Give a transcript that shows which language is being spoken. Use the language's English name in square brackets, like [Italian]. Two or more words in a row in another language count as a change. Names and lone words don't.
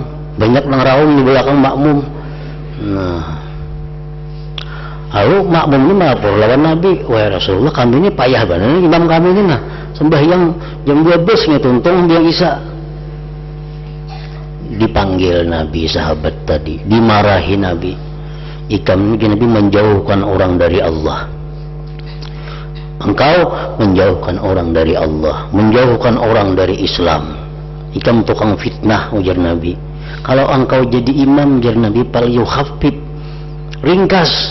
[Banjar] Banyak nang raung di belakang makmum. Nah, lalu makmum ini melapor lawan Nabi, wahai Rasulullah, kami ini payah banget, imam kami ini nah sembahyang jam 12 nih tuntung dia Isya. [Indonesian] Dipanggil Nabi sahabat tadi, dimarahi Nabi. [Banjar] Ikam ini Nabi menjauhkan orang dari Allah. [Indonesian] Engkau menjauhkan orang dari Allah, menjauhkan orang dari Islam. [Banjar] Ikam tukang fitnah, ujar Nabi. Kalau engkau jadi imam, ujar Nabi, [Arabic] فليخفف, [Banjar] ringkas.